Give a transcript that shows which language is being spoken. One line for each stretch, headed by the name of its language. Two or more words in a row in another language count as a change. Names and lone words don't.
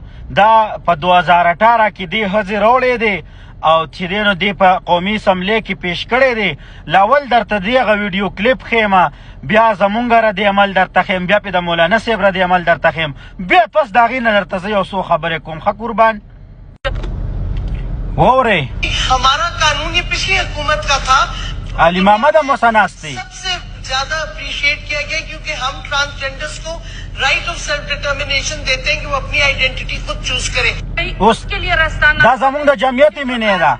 Pashto: دا په 2018 کې دې ښځې راوړی دی او چې دی نو دې په قومي اسمبلې کې پیش کړی دی. لاول درته دغه ویډیو کلیپ ښیمه، بیا زمونږ رد عمل درته ښیم، بیا پې د مولانا صاحب رد عمل درته ښیم، بیا پس د هغې نه درته زه یو څو خبرې کوم. ښه قربان واورئ.
Urdu: ہمارا قانون یہ پچھلی حکومت کا تھا, अली मोहम्मद मुसनास्ती سب سے زیادہ اپریشیئٹ کیا گیا کیونکہ ہم ٹرانسجینڈرز کو
English: right of self determination
Urdu: دیتے ہیں کہ وہ اپنی آئیڈینٹیٹی خود چوز کریں. اس کے لیے راستہ نہ جمونگا جمعیت میں نہیں تھا,